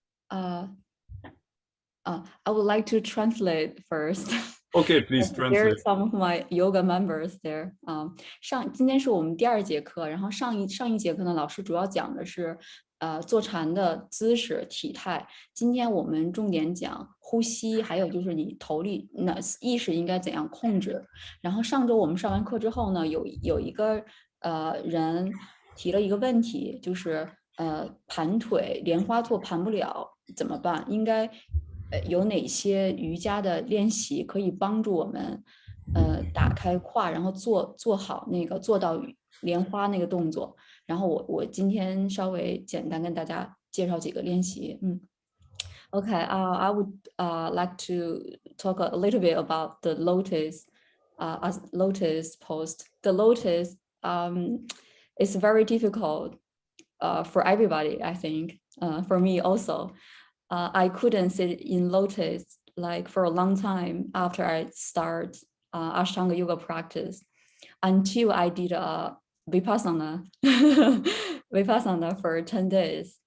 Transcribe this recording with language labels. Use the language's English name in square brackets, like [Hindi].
[English] I would like to translate first. Okay, please translate. There are some of my yoga members there. [Chinese] 今天是我们第2节课，然后上一节课呢，老师主要讲的是坐禅的姿势、体态。今天我们重点讲呼吸，还有就是你头力意识应该怎样控制。然后上周我们上完课之后呢，有一个人提了一个问题，就是盘腿莲花坐盘不了怎么办？应该有哪些瑜伽的练习可以帮助我们打开胯，然后做好那个做到莲花那个动作。然后我今天稍微简单跟大家介绍几个练习。 [English] Okay, I would like to talk a little bit about the lotus pose. The lotus is very difficult for everybody, I think. For me also. I couldn't sit in lotus like for a long time after I start Ashtanga yoga practice until I did Vipassana Vipassana for 10 days.